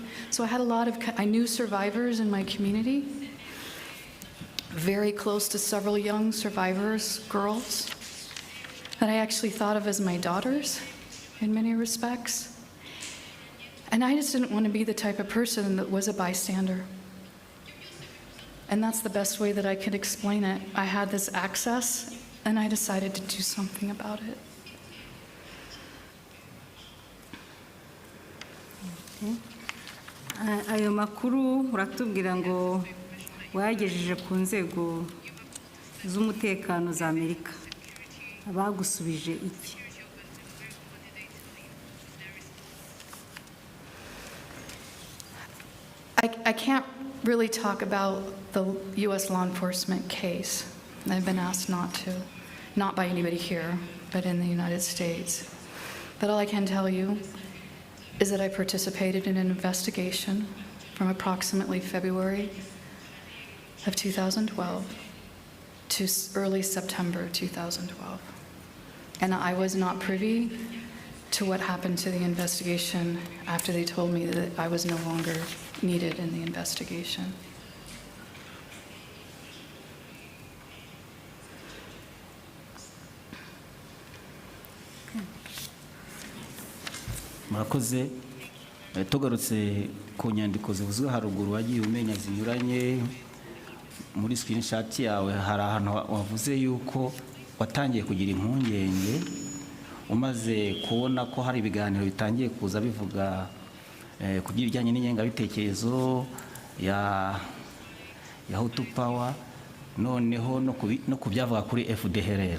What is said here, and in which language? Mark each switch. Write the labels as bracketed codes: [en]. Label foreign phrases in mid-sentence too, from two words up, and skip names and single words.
[en] So I had I knew survivors in my community, very close to several young survivors, girls, that I actually thought of as my daughters in many respects. And I just didn't want to be the type of person that was a bystander. And that's the best way that I could explain it. I had this access, and I decided to do something about it. [rw] Ayo makuru uratubwira ngo wayagejeje ku nzego z'umutekano za Amerika. Abagusubije iki? [en] I can't really talk about the U.S. law enforcement case. I've been asked not to, not by anybody here, but in the United States. But all I can tell you is that I participated in an investigation from approximately February of 2012 to early September 2012. And I was not privy to what happened to the investigation after they told me that I was no longer needed in the investigation. [rw] murakoze. Tugarutse ku nyandiko zivuzwe haruguru wagiye umenya zinyuranye muri screenshot yawe, hari ahantu wavuze yuko watangiye kugira impungenge umaze kubona ko hari ibiganiro bitangiye kuza bivuga ku bijyanye n'ingengabitekerezo ya Hutu Power, noneho no ku byavuga kuri FDLR.